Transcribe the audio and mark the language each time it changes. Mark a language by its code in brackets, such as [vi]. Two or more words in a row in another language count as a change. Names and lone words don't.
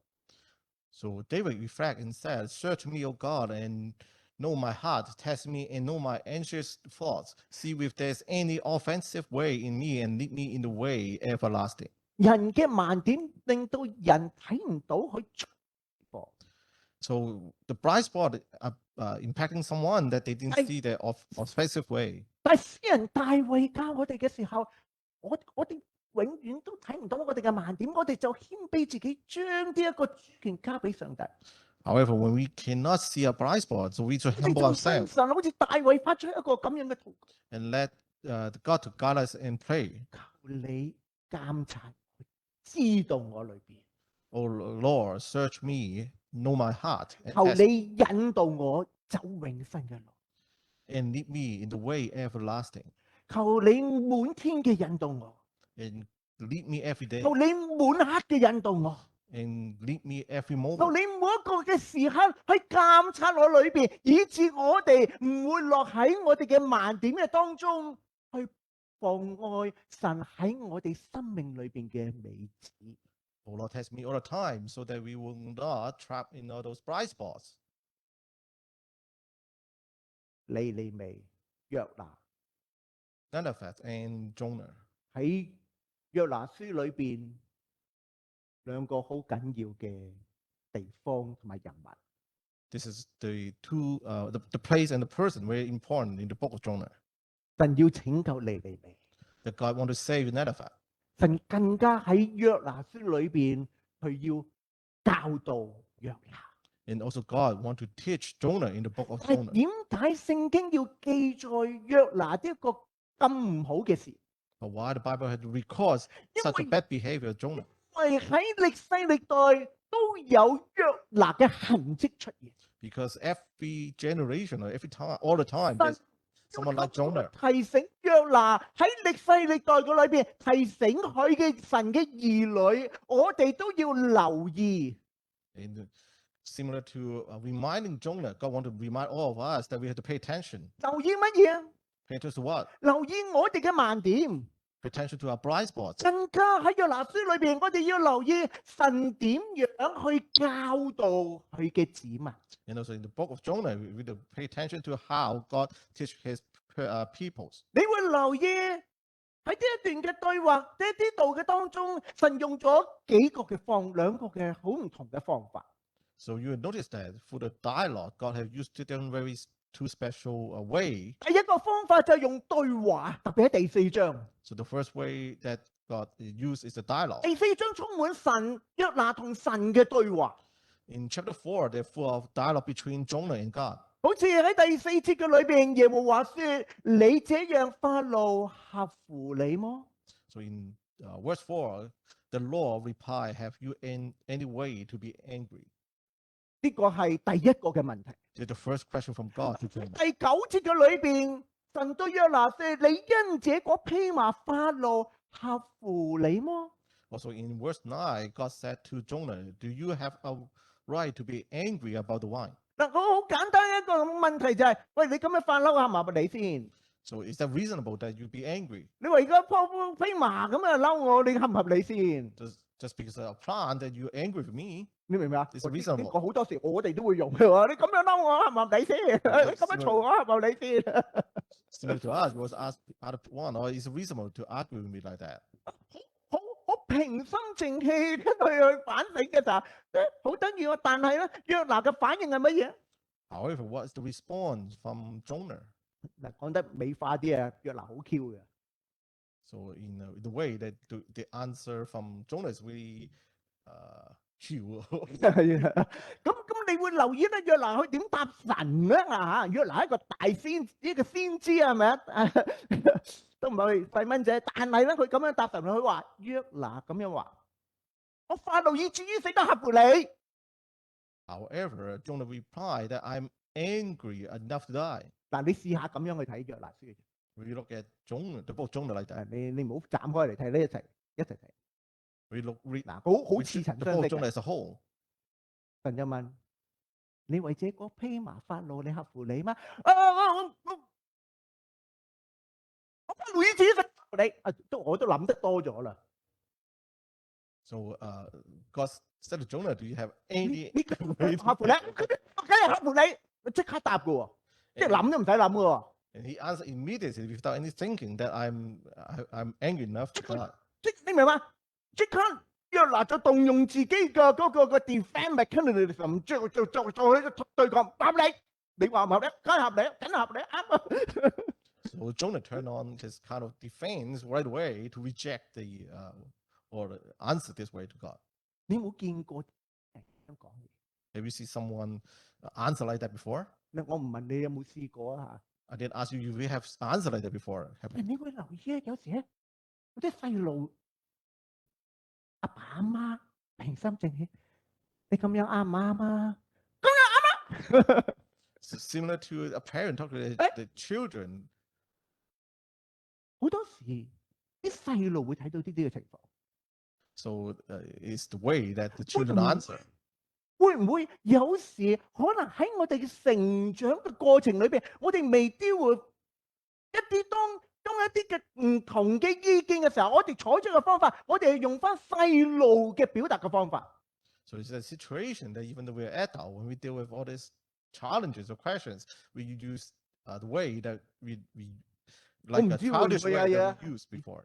[en] so David reflect and said, "Search me, O God, and know my heart. Test me and know my anxious thoughts. See if there's any offensive way in me, and lead me in the way everlasting." [yue] 人嘅盲點令到人睇唔到佢出步。 [en] So the bright spot impacting someone that they didn't see the offensive way. [yue] 但係詩人大衛教我哋嘅時候，我哋永遠都睇唔到我哋嘅盲點，我哋就謙卑自己，將呢一個主權交俾上帝。 [en] However, when we cannot see a bright spot, so we just [yue] 你 [en] humble [yue] 仲信 [en] ourselves [yue] 神，好似大衛發出一個咁樣嘅禱告， [en] and let God to guide us and pray. [yue] 求你監察，知道我裏邊， [en] Oh Lord, search me, know my heart, and [yue] 求 [en] test [yue] 你引導我走永生嘅路， [en] and lead me in the way everlasting, [yue] 求你滿天嘅引導我， [en] and lead me every day, [yue] 求你滿刻嘅引導我。 [en] and lead me every [yue] 求 [en] moment. [yue] 你每一個嘅時刻去監察我裏邊，以致我哋唔會落喺我哋嘅盲點嘅當中，去妨礙神喺我哋生命裏邊嘅美旨。 [en] Oh Lord, test me all the time so that we will not trap in all those bright spots. [yue] 尼尼微、約拿 [en] Nineveh and Jonah. [yue] 喺約拿書裏邊兩個好緊要嘅地方同埋人物。 [en] This is the two, the place and the person very important in the book of Jonah. [yue] 神要拯救尼尼微， [en] That God want to save Nineveh. [yue] 神更加喺約拿書裏邊，佢要教導約拿。 [en] And also God want to teach Jonah in the book of [yue] 但係 [en] Jonah. [yue] 點解聖經要記載約拿呢一個咁唔好嘅事？ [en] But why the Bible had to record such a bad behavior of Jonah? [yue] 因為喺歷世歷代都有約拿嘅痕跡出現。 [en] Because every generation or every time, all the time, [yue] 神 [en] there's someone like Jonah. [yue] 提醒約拿喺歷世歷代嘅裏邊，提醒佢嘅神嘅兒女，我哋都要留意。 [en] And similar to reminding Jonah, God want to remind all of us that we have to pay attention. [yue] 留意乜嘢啊？ [en] Pay attention to what? [yue] 留意我哋嘅盲點。 [en] Pay attention to our blind spots. [yue] 更加喺約拿書裏邊，我哋要留意神點樣去教導佢嘅子民。 [en] And also in the book of Jonah, we have to pay attention to how God teach his peoples. [yue] 你會留意喺呢一段嘅對話，呢啲道嘅當中，神用咗兩個嘅好唔同嘅方法。 [en] So you will notice that for the dialogue, God has used different very two special way. [yue] 第一個方法就係用對話，特別喺第4章。 [en] So the first way that God used is the dialogue. [yue] 第4章充滿神約拿同神嘅對話， [en] In chapter 4, they're full of dialogue between Jonah and God. [yue] 好似喺第4節嘅裏邊，耶和華說：你這樣發怒合乎你麼？ [en] So in verse 4, the Lord replied, have you in any way to be angry? [yue] 呢個係第一個嘅問題。 [en] That's the first question from God to Jonah. [yue] 第9節嘅裏邊，神對約拿說：你因這個披麻發怒合乎你麼？ [en] Also in verse 9, God said to Jonah, do you have a right to be angry about the wine? [yue] 嗱，我好簡單一個問題就係：喂，你咁樣發嬲合唔合你先？ [en] So is that reasonable that you be angry? [yue] 你話而家披麻咁啊嬲我，你合唔合你先？ [en] Just because of a plan that you're angry with me? [yue] 你明唔明啊？ [en] It's reasonable. [yue] 呢個好多時我哋都會用嘅喎。你咁樣嬲我合唔合你先？你咁樣嘈我合唔合你先？ [en] Similar to us, was asked out of one, or is it reasonable to argue with me like that? [yue] 好平心靜氣去反省嘅時候，好得意喎。但係咧，約拿嘅反應係乜嘢？ [en] However, what is the response from Jonah? [yue] 嗱，講得美化啲啊，約拿好 Q 嘅。 [en] So in the way that the answer from Jonah is really cute. [yue] 咁你會留意咧，約拿佢點答神咧嚇？約拿係一個大先，一個先知係咪啊？都唔係細蚊仔，但係咧佢咁樣答神，佢話約拿咁樣話：我發怒以至於死得合乎你。 [en] However, Jonah replied that I'm angry enough to die. [yue] 嗱，你試下咁樣去睇約拿書。 [en] We look at Jonah, the book Jonah like that. [yue] 你唔好斬開嚟睇呢，一齊睇。 [en] We read [yue] 嗱，好似曾 [en] the [yue] 相 [en] book [yue] 識 [en] Jonah [yue] 嘅。 [en] as a whole. [yue] 神就問：你為這個披麻發怒，你合乎你嗎？我發怒以至於死你。我都諗得多咗啦。 [en] So God said to Jonah, do you have any [yue] 呢個合乎你？梗係合乎你，即刻答嘅喎，即係諗都唔使諗嘅喎。 [en] And he answered immediately without any thinking that I'm angry enough to die. [yue] 即你明嘛？即刻約拿就動用自己嘅嗰個 [en] defense mechanism， [yue] 就去對抗合你。你話唔合理，梗係合理，梗係合理，啱啊！ [en] So Jonah turned on his kind of defense right away to reject or answer this way to God. [yue] 你有冇見過咁講嘢？ [en] Have you seen someone answer like that before? [yue] 我唔問你有冇試過啊 [en] I didn't ask you if you have answered like that before. [yue] 嚇。你會留意啊，有時咧，嗰啲細路阿爸阿媽平心靜氣，你咁樣啱唔啱啊？咁樣啱啊！ [en] So similar to a parent talking to the children. [yue] 好多時啲細路會睇到呢啲嘅情況。 [en] So it's the way that the children answer. [yue] 會唔會有時可能喺我哋嘅成長嘅過程裏邊，我哋未丟會一啲當一啲嘅唔同嘅意見嘅時候，我哋採取嘅方法，我哋係用翻細路嘅表達嘅方法。 [en] So it's a situation that even though we're adult, when we deal with all these challenges or questions, we use the way that we like a childish way that we used before.